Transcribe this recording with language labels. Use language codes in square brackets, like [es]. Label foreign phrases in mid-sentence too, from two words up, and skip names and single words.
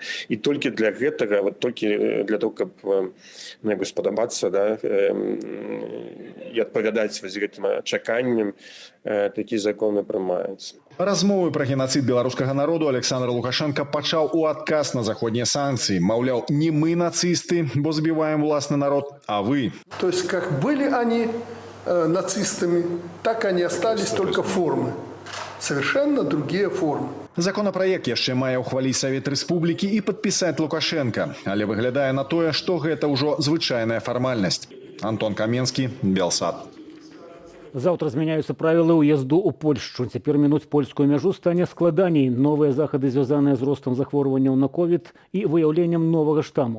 [be] І толькі для гэтага, толькі для того, каб спадабацца, і адпавядаць гэтым чаканням, такі законы прымаюцца. Размовы пра генацыд беларускага народу Александр Лукашенко пачаў у адказ на заходнія санкцыі. Маўляў, не мы нацысты, бо збіваем уласны народ, а вы. [ru] То есть, как были они нацистами, так они остались, только формы. Совершенно другие формы. [be] Законапраект яшчэ мае ўхваліць Савет Рэспублікі і падпісаць Лукашенка, але выглядае на тое, што гэта ўжо звычайная фармальнасць. Антон Каменскі, Белсат. Заўтра змяняюцца правілы ўезду ў Польшчу. Цяпер мінуць польскую мяжу стане складаней. Новыя захады, звязаныя з ростам захворванняў на ковід і выяўленнем новага штаму.